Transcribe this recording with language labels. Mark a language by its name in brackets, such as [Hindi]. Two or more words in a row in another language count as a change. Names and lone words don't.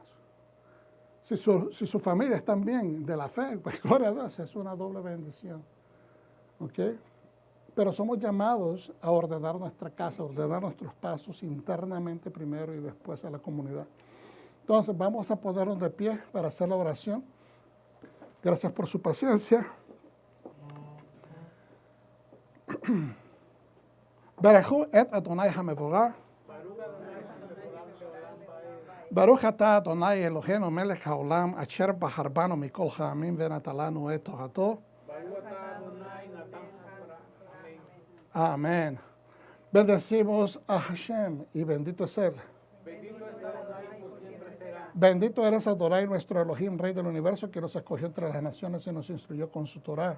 [Spanish] Si su familia es también de la fe, pues gloria a Dios, es una doble bendición. ¿Ok? Pero somos llamados a ordenar nuestra casa, a ordenar nuestros pasos internamente primero y después a la comunidad. Entonces vamos a ponernos de pie para hacer la oración. Gracias por su paciencia. [Hebrew] ברכו את אדוני המבורך. ברוך אתה אדוני אלוהינו מלך העולם אשר בחר בנו מכל העמים ונתן לנו את תורתו. [Spanish] Amén. Bendecimos a Hashem y bendito es Él. Bendito eres Adonai, nuestro Elohim, Rey del universo, que nos escogió entre las naciones y nos instruyó con su Torah.